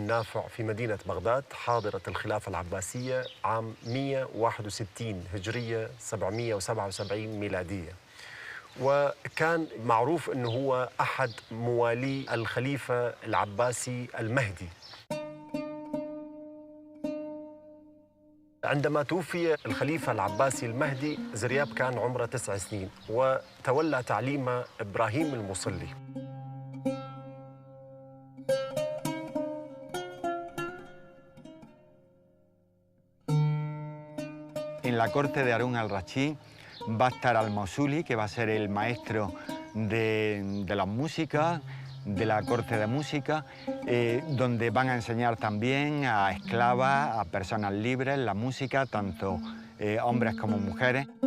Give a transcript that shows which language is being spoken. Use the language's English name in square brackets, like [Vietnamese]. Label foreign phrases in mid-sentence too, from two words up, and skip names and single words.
[Arabic] نافع في مدينة بغداد حاضرة الخلافة العباسية عام 161 هجرية 777 ميلادية، وكان معروف أنه هو أحد موالي الخليفة العباسي المهدي. عندما توفي الخليفة العباسي المهدي زرياب كان عمره 9 سنين، وتولى تعليم إبراهيم المصلي. [Spanish] En la corte de Harún al-Rashid va a estar al-Mosuli, que va a ser el maestro de las músicas, de la corte de música, donde van a enseñar también a esclavas, a personas libres, la música, tanto hombres como mujeres.